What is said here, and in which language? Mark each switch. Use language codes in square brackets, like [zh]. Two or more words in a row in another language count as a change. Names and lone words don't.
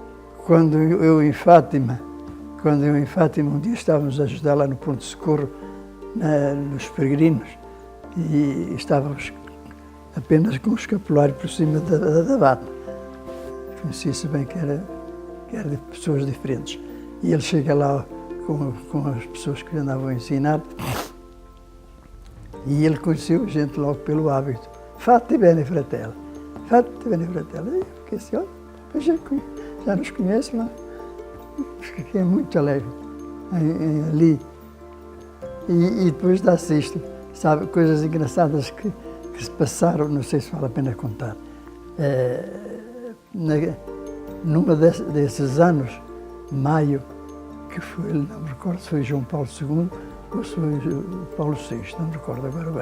[pt] Quando eu em Fátima quando eu em Fátima, um dia estávamos a ajudar lá no ponto de socorro, nos peregrinos, e estávamos apenas com o escapulário por cima da bata. Conhecia-se bem que era de pessoas diferentes. E ele chega lá com as pessoas que lhe andavam a ensinar, e ele conheceu a gente logo pelo hábito. [it] Fate bene, fratello. Fate bene, fratello. [pt] E eu fiquei assim, olha, já nos conhece lá. Fiquei muito alegre ali. E depois dá-se isto, sabe, coisas engraçadas que se passaram, não sei se vale a pena contar. Numa desses anos, maio, que foi, não me recordo se foi João Paulo II ou se foi Paulo VI, não me recordo agora bem.